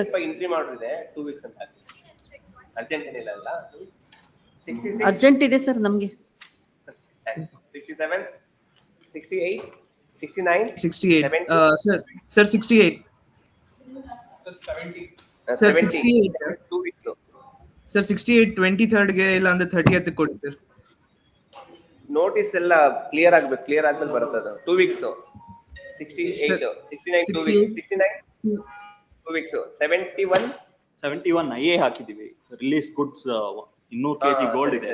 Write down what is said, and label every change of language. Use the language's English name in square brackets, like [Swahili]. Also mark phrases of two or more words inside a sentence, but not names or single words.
[Kannada] ಎಂಟ್ರಿ ಮಾಡಿದೆ 2 ವೀಕ್ಸ್ ಅಂತ ಅರ್ಜೆಂಟ್ ಏನಿಲ್ಲ ಅಲ್ಲ 66 ಅರ್ಜೆಂಟ್ ಇದೆ ಸರ್ ನಮ್ಗೆ 67 68 69 68. [English] Sir, 68. Sir, 68. 2 weeks. [Kannada] Sir, 68 23rd ಗೆ ಇಲ್ಲ ಅಂದ್ರೆ 30th ಕೊಡಿ ಸರ್. ನೋಟಿಸ್ ಎಲ್ಲ ಕ್ಲಿಯರ್ ಆಗ್ಬೇಕು, ಕ್ಲಿಯರ್ ಆದ್ಮೇಲೆ ಬರುತ್ತೆ ಅದು 2 weeks 68 69 2 weeks 69 2 weeks 71 IA ಹಾಕಿದೀವಿ [English] release goods [Kannada] 200 kg ಗೋಲ್ಡ್ ಇದೆ